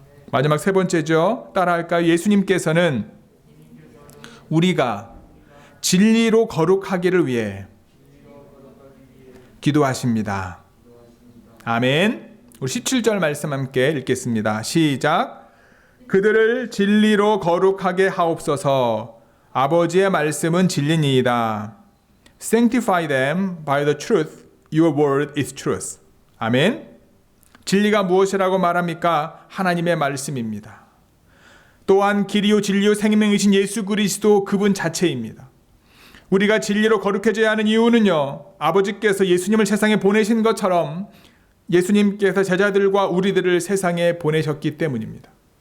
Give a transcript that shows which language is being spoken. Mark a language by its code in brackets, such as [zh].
[ko] 마지막 세 번째죠. 따라할까요? 예수님께서는 우리가 진리로 거룩하기를 위해 기도하십니다. 아멘. 우리 17절 말씀 함께 읽겠습니다. 시작. 그들을 진리로 거룩하게 하옵소서. 아버지의 말씀은 진리니이다. [en] Sanctify them by the truth. Your word is truth. [ko] 아멘. 진리가 무엇이라고 말합니까? 하나님의 말씀입니다. 또한 길이요 진리요 생명이신 예수 그리스도 그분 자체입니다. 우리가 진리로 거룩해져야 하는 이유는요, 아버지께서 예수님을 세상에 보내신 것처럼 예수님께서 제자들과 우리들을 세상에 보내셨기 때문입니다.